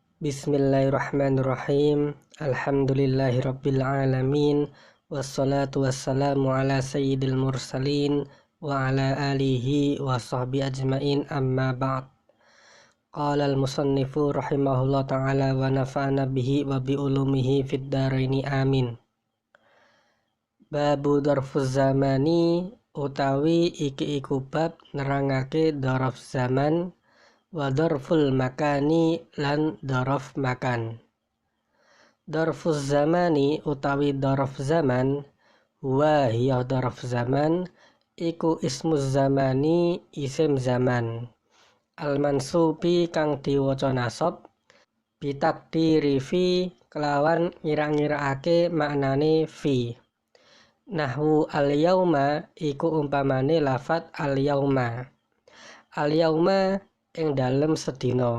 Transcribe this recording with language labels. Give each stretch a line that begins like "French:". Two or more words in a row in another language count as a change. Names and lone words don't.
Arabic: بسم الله الرحمن الرحيم. الحمد لله رب العالمين. والصلاة والسلام على سيد المرسلين وعلى آله وصحبه أجمعين، أما بعد. قال المصنف رحمه الله تعالى ونفعنا به وبعلومه في الدارين آمين. باب ظرف الزمان
Javanese: utawi iki iku bab nerangake daraf zaman
Arabic: وظرف المكان
Javanese: lan daraf makan.
Arabic: ظرف الزمان
Javanese: utawi daraf zaman huwa hiya daraf zaman iku
Arabic: اسم الزمان
Javanese: isim zaman
Arabic: المنصوب
Javanese: kang diwaca nasab
Arabic: بتقدير في
Javanese: kelawan ngira-ngiraake maknane fi.
Arabic: نحو اليوم
Javanese: iku umpamane lafat al yauma. Al yauma ing dalem sedina.